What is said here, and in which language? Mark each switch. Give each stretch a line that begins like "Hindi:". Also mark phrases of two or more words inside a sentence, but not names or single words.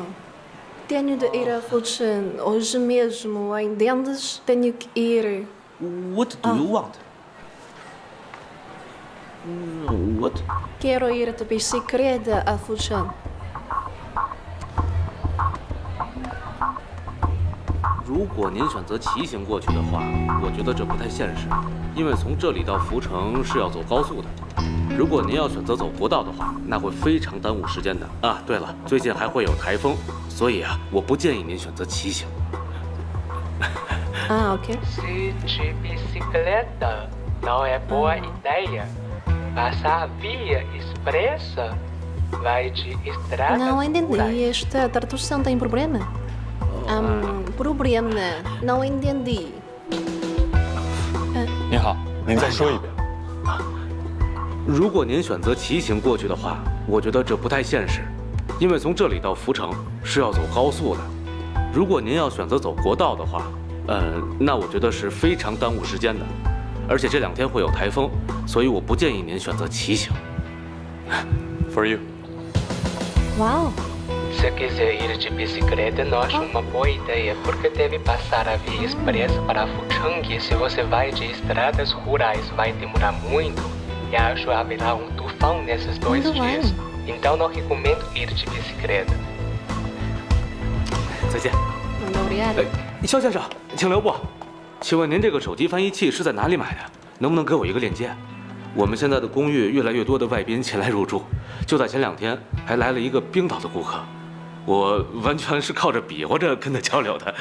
Portuguese: Tenho de ir a Fulton hoje mesmo, entendes? Tenho que ir.
English: What do you want? What?
Portuguese: Quero ir de bicicleta a Fulton.
Chinese: 如果您选择骑行过去的话，我觉得这不太现实，因为从这里到福城是要走高速的。如果您要选择走国道的话，那会非常耽误时间的。啊，对了，最近还会有台风，所以啊，我不建议您选择骑行。
Portuguese: OK. Se de bicicleta não é boa ideia. Passar a via expressa vai de estrada. Não entendi. Esta tradução tem problema? Problema. Não entendi.
Chinese: 您好，您再说一遍。如果您选择骑行过去的话，我觉得这不太现实，因为从这里到福城是要走高速的。如果您要选择走国道的话，那我觉得是非常耽误时间的，而且这2天会有台风，所以我不建议您选择骑行。
English: For you.
Portuguese: Uau! Se quiser ir de bicicleta, não acho uma boa ideia, porque deve passar a via expressa para Fuchang. Se você vai de estradas rurais, vai demorar muito. E acho haverá tufão nesses 2 dias. Então não recomendo ir de bicicleta.
Chinese: 再见。肖先生，请留步。请问您这个手机翻译器是在哪里买的？能不能给我一个链接？我们现在的公寓越来越多的外宾前来入住，就在前2天还来了一个冰岛的顾客，我完全是靠着比划着跟他交流的。